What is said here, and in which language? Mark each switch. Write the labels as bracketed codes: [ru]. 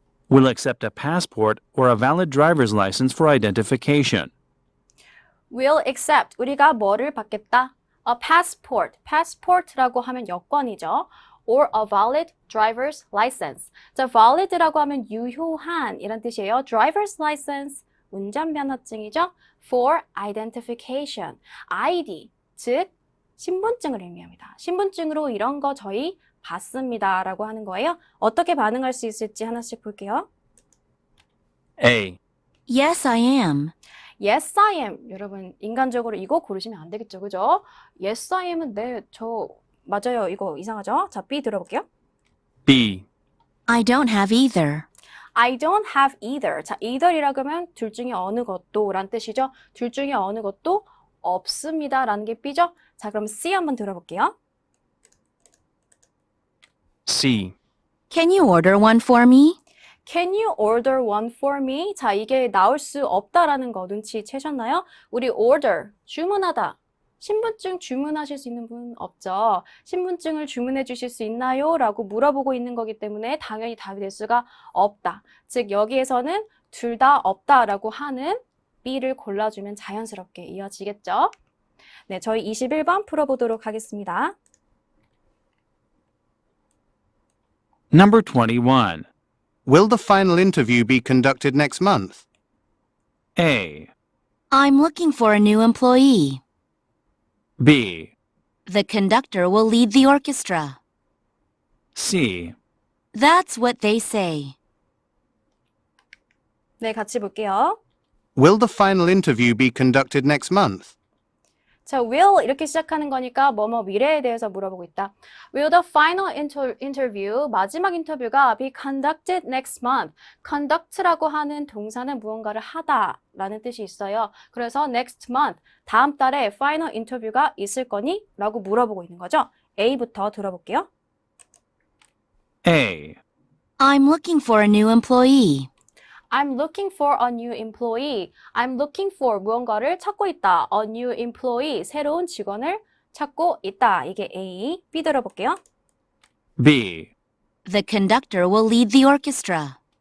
[en] Will accept a passport or a valid driver's license for identification. will accept, [ko] 우리가 뭐를 받겠다? [en] A passport, [ko] passport라고 하면 여권이죠. [en] or a valid driver's license. [ko] 자, valid라고 하면 유효한 이란 뜻이에요. [en] driver's license, 운전면허증이죠. for identification, [ko] ID, 즉 신분증을 의미합니다. 신분증으로 이런 거 저희 받습니다 라고 하는 거예요. 어떻게 반응할 수 있을지 하나씩 볼게요. [en] A, Yes, I am. Yes, I am. [ko] 여러분, 인간적으로 이거 고르시면 안 되겠죠, 그죠? [en] Yes, I am [ko] 은 맞아요. 이거 이상하죠? 자, B 들어볼게요. [en] B, I don't have either. I don't have either. [ko] 자, either이라고 하면 둘 중에 어느 것도 란 뜻이죠. 둘 중에 어느 것도 없습니다 라는 게 B죠. 자, 그럼 C 한번 들어볼게요. [en] C. Can you order one for me? Can you order one for me? [ko] 자, 이게 나올 수 없다라는 거 눈치채셨나요? 우리 order, 주문하다. 신분증 주문하실 수 있는 분 없죠? 신분증을 주문해 주실 수 있나요? 라고 물어보고 있는 거기 때문에 당연히 답이 될 수가 없다. 즉, 여기에서는 둘 다 없다라고 하는 B를 골라주면 자연스럽게 이어지겠죠? 네, 저희 21번 풀어보도록 하겠습니다. [en] Number 21. Will the final interview be conducted next month? A, I'm looking for a new employee. B, The conductor will lead the orchestra. C. That's what they say. [ko] 네, 같이 볼게요. [en] Will the final interview be conducted next month? [ko] 자, will 이렇게 시작하는 거니까 뭐뭐 미래에 대해서 물어보고 있다. [en] Will the final interview, [ko] 마지막 인터뷰가 [en] be conducted next month? [ko] conduct라고 하는 동사는 무언가를 하다 라는 뜻이 있어요. 그래서 next month, 다음 달에 final interview가 있을 거니? 라고 물어보고 있는 거죠. A부터 들어볼게요. [en] A, I'm looking for a new employee. I'm looking for a new employee. I'm looking for [ko] 무언가를 찾고 있다. [en] A new employee, [ko] 새로운 직원을 찾고 있다. 이게 A. B 들어볼게요. [en] B, The conductor will lead the orchestra.